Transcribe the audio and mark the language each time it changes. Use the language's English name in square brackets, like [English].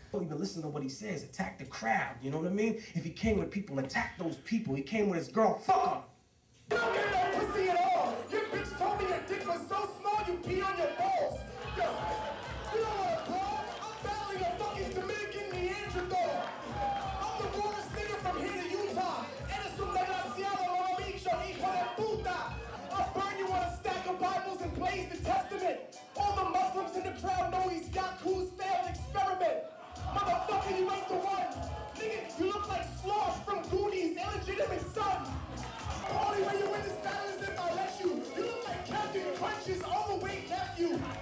[English] Don't even listen to what he says. Attack the crowd. You know what I mean? If he came with people, attack those people. He came with his girl. Fuck him. You don't get no pussy at all. Your bitch told me your dick was so small you pee on your balls. Yo, you know what, bro? I'm battling a fucking Dominican Neanderthal. I'm the rawest nigga from here to Utah. [Spanish] Eres un desgraciado, mama bicho, hijo de puta. [English] I'll burn you on a stack of Bibles and blaze the Testament. All the Muslims in the crowd know he's Yaku's failed experiment. Motherfucker, you ain't the one. Nigga, you look like Sloth from Goonies' illegitimate son. The only way you win this battle is if I let you. You look like Captain Crunch's overweight nephew.